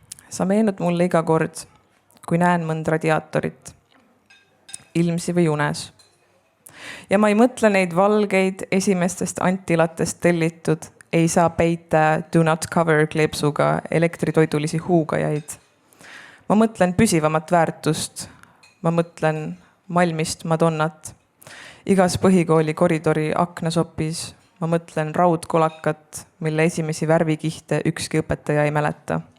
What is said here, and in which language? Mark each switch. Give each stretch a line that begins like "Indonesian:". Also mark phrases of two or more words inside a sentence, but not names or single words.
Estonian: Sa meenud mulle iga kord, kui näen mõnd radiaatorit, ilmsi või unes. Ja ma ei mõtle neid valgeid esimestest antilatest tellitud, ei saa peita
English: do not cover
Estonian: kleepsuga elektritoidulisi huugajaid. Ma mõtlen püsivamat väärtust. Ma mõtlen Malmist Madonnat. Igas põhikooli koridori aknasopis ma mõtlen raudkolakat, mille esimesi värvikihte ükski õpetaja ei mäleta.